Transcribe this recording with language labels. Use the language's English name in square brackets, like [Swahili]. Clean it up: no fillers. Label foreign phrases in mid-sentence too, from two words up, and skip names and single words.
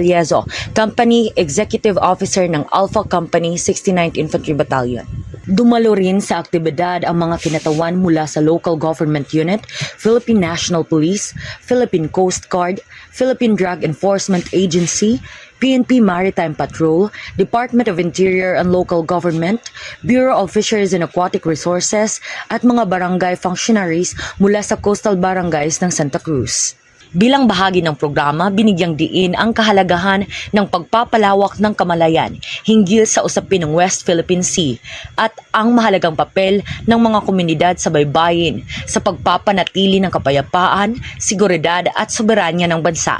[Filipino] Eliezo, Company Executive Officer ng Alpha Company, 69th Infantry Battalion. Dumalo rin sa aktibidad ang mga kinatawan mula sa Local Government Unit, Philippine National Police, Philippine Coast Guard, Philippine Drug Enforcement Agency, PNP Maritime Patrol, Department of Interior and Local Government, Bureau of Fisheries and Aquatic Resources, at mga barangay functionaries mula sa coastal barangays ng Santa Cruz. Bilang bahagi ng programa, binigyang diin ang kahalagahan ng pagpapalawak ng kamalayan hinggil sa usapin ng West Philippine Sea at ang mahalagang papel ng mga komunidad sa baybayin sa pagpapanatili ng kapayapaan, seguridad at soberanya ng bansa.